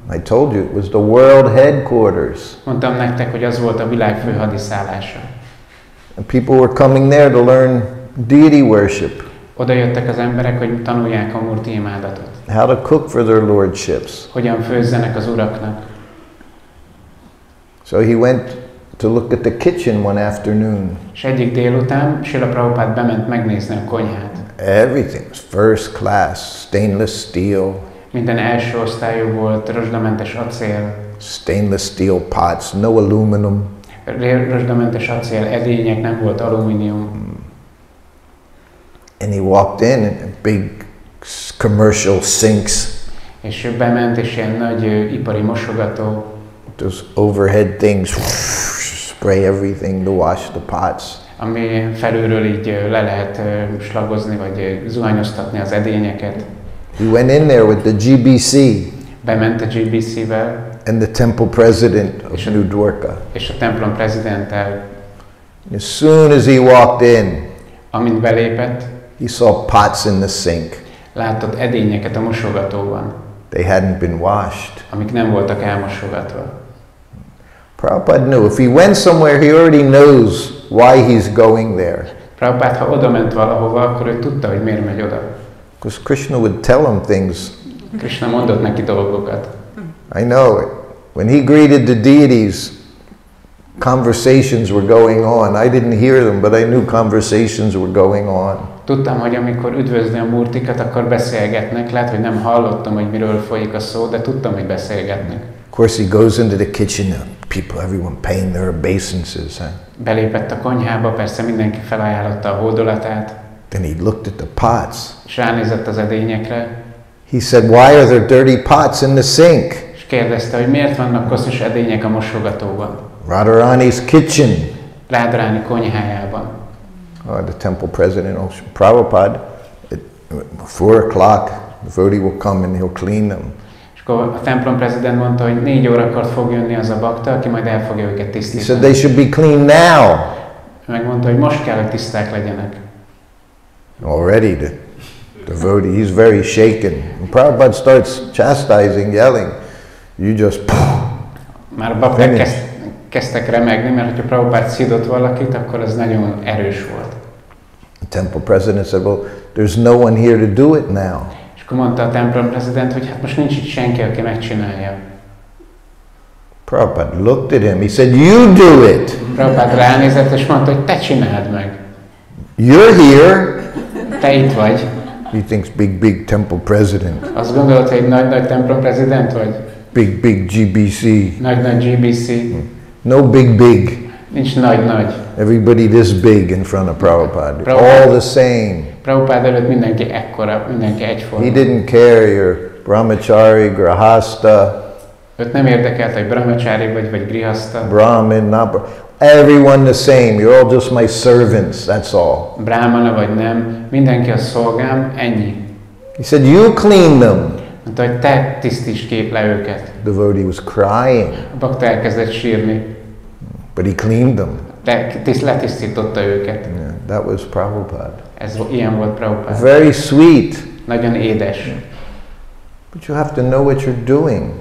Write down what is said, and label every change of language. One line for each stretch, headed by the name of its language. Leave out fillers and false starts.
English: I told you, it was the world headquarters.
Hungarian: Mondtam nektek, hogy az volt a világ fő hadiszállása.
English: And people were coming there to learn deity worship.
Hungarian: Oda jöttek az emberek, hogy tanulják a Murti imádatot.
English: How to cook for their lordships.
Hungarian: Hogyan főzzenek az uraknak.
English: So he went to look at the kitchen one afternoon.
Hungarian: És egyik délután Srila Prabhupada bement megnézni a konyhát.
English: Everything was first class, stainless steel.
Hungarian: Minden első osztályú volt, rozsdamentes acél.
English: Stainless steel pots, no aluminum.
Hungarian: Rozsdamentes acél edények, nem volt alumínium.
English: And he walked in and big commercial sinks.
Hungarian: És ő bement, és ilyen nagy ipari mosogató.
English: Those overhead things, spray everything to wash the pots.
Hungarian: ami felülről így le lehet slagozni, vagy zuhanyoztatni az edényeket.
English: He went in there with the GBC.
Hungarian: Bement a GBC-vel.
English: And the temple president of New Dwarka.
Hungarian: És a templom prezidenttel.
English: As soon as he walked in,
Hungarian: amint belépett,
English: he saw pots in the sink.
Hungarian: Látott edényeket a mosogatóban.
English: They hadn't been washed.
Hungarian: Amik nem voltak elmosogatva.
English: Prabhupada knew if he went somewhere, he already knows why he's going there.
Hungarian: Prabhupada, ha oda ment valahova, akkor ő tudta, hogy miért megy oda.
English: Because Krishna would tell him things.
Hungarian: Krishna mondott neki dolgokat.
English: I know it. When he greeted the deities, conversations were going on. I didn't hear them, but I knew conversations were going on.
Hungarian: Tudtam, hogy amikor üdvözli a murtikat, akkor beszélgetnek. Lehet, hogy nem hallottam, hogy miről folyik a szó, de tudtam, hogy beszélgetnek.
English: Of course, he goes into the kitchen. People, everyone paying their obeisances.
Hungarian: Belépett a konyhába, persze mindenki felajánlotta a hódolatát.
English: Then he looked at the pots.
Hungarian: És ránézett az edényekre.
English: He said, "Why are there dirty pots in the sink?"
Hungarian: És kérdezte, hogy miért vannak koszos edények a mosogatóban.
English: Radharani's kitchen.
Hungarian: Radharani konyhájában.
English: The temple president, Prabhupada, at 4 o'clock, the devotee will come and he'll clean them.
Hungarian: És akkor a templom prezident mondta, hogy 4 órakor fog jönni az a bakta, aki majd el fogja őket tisztítani.
English: He said they should be clean now.
Hungarian: Megmondta, hogy most kell, hogy tiszták legyenek.
English: Already the devotee, he's very shaken. And Prabhupada starts chastising, yelling, "You just..."
Hungarian: Már a bakták kezdtek remegni, mert hogyha Prabhupada szidott valakit, akkor az nagyon erős volt.
English: The temple president said, "Well, there's no one here to do it now."
Hungarian: És akkor mondta a templom prezident, hogy hát most nincs itt senki, aki megcsinálja.
English: Prabhupada looked at him, he said, "You do it."
Hungarian: Prabhupada ránézett és mondta, hogy te csináld meg.
English: You're here.
Hungarian: Te itt vagy.
English: He thinks big temple president.
Hungarian: Azt gondolod, hogy nagy templom prezident vagy?
English: Big GBC.
Hungarian: Nagy GBC.
English: No big.
Hungarian: Nincs nagy.
English: Everybody this big in front of Prabhupada. All the same.
Hungarian: Prabhupada előtt mindenki ekkora, mindenki egyforma.
English: He didn't care you're brahmachari, grahasta.
Hungarian: Őt nem érdekelt, hogy brahmachari vagy grihasta.
English: Brahmin, everyone the same. You're all just my servants, that's all.
Hungarian: Brahmana vagy nem, mindenki a szolgám, ennyi.
English: He said, "You clean them."
Hungarian: Mondta, hogy te tisztíts le őket.
English: The devotee was crying.
Hungarian: A bakta elkezdett sírni.
English: But he cleaned them.
Hungarian: De letisztította őket.
English: Yeah, that was Prabhupada.
Hungarian: Ilyen volt Prabhupada.
English: Very sweet.
Hungarian: Nagyon édes.
English: But you have to know what you're doing.